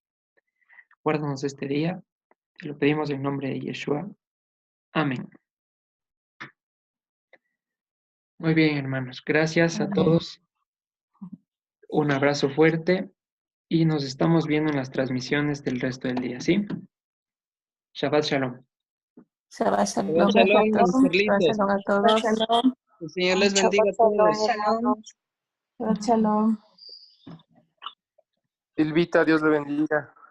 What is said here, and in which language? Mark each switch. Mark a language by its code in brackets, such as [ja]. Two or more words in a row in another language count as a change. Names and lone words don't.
[es] Guárdanos este día, te lo pedimos en nombre de Yeshua. Amén. Muy bien, hermanos. Gracias a todos. Un abrazo fuerte y nos estamos viendo en las transmisiones del resto del día, ¿sí? [he] שבת שלום. Shabbat Shabbat shalom. shalom, Shabbat [es] Carlitos. shalom a todos. Shalom. Que el Señor les bendiga a Shalom, todos. hermanos. [he] שבת שלום. [es] Silvita, Dios le bendiga.